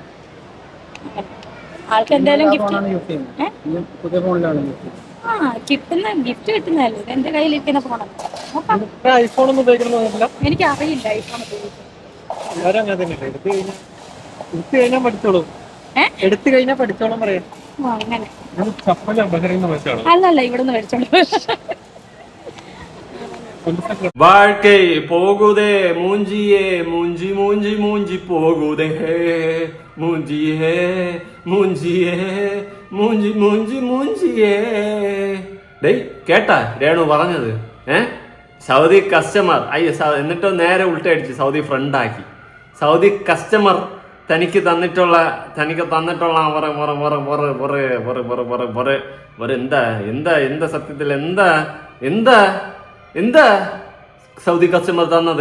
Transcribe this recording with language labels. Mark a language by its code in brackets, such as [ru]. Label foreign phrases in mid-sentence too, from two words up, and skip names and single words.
[ml] ആൾക്ക് എന്തായാലും കിട്ടുന്ന ഗിഫ്റ്റ് കിട്ടുന്നതല്ലേ. ഇത് എന്റെ കയ്യിലിരിക്കുന്ന ഫോണാണ്. എനിക്ക് അറിയില്ല ഐഫോൺ എടുത്തു കഴിഞ്ഞാൽ പഠിച്ചോളം പറയാം. അങ്ങനെ അല്ലല്ല, ഇവിടുന്ന് മേടിച്ചോളൂ. [ta] வாழ்க்கை போகுதே மூஞ்சியே மூஞ்சி மூஞ்சி மூஞ்சி போகுதே மூஞ்சியே மூஞ்சியே மூஞ்சி மூஞ்சி மூஞ்சியே. [ml] ഡേയ് കേട്ടാ രേണു പറഞ്ഞത്? സൗദി കസ്റ്റമർ എന്നിട്ടോ നേരെ ഉൾട്ടടിച്ച് സൗദി ഫ്രണ്ടാക്കി. സൗദി കസ്റ്റമർ തനിക്ക് തന്നിട്ടുള്ള എന്താ സത്യത്തിൽ എന്താ സൗദി കസ്റ്റമർ തന്നത്?